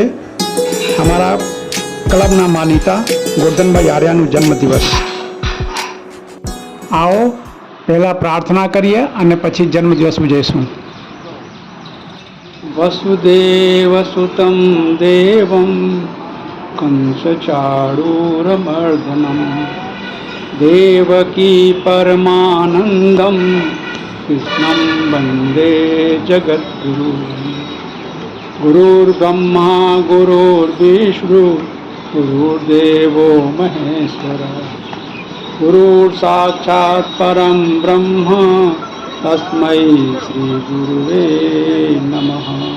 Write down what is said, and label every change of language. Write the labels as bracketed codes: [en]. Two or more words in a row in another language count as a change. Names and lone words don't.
[gu] અમારા ક્લબના માનીતા ગોરધનભાઈ આર્યાનું જન્મદિવસ। આવો પહેલાં પ્રાર્થના કરીએ અને પછી જન્મદિવસ ઉજવીશું। [sa] વસુદેવ સુતમ દેવમ કંસચાણૂરમર્દનમ देवकी परमानंदम कृष्णं वंदे जगद्गुरु। गुरुर्ब्रह्मा गुरुर्विष्णु गुरुर्देवो महेश्वर गुरुर् साक्षात् परम ब्रह्म तस्मै श्री गुरुवे नमः।